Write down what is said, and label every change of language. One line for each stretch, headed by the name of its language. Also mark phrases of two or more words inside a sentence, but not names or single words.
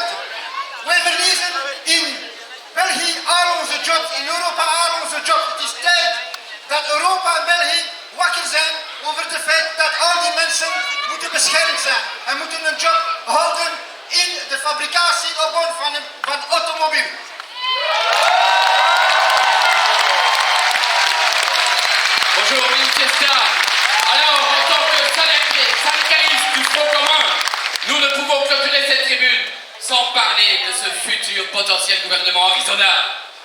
Dutch: Wij verliezen in België al onze jobs, in Europa al onze jobs. Het is tijd dat Europa en België wakker zijn over het feit dat al die mensen moeten beschermd zijn en moeten een job houden in de fabricatie van automobiel.
French: Bonjour Manifiesta. Alors, en tant que syndicalistes du Front commun, nous ne pouvons clôturer cette tribune sans parler de ce futur potentiel gouvernement Arizona.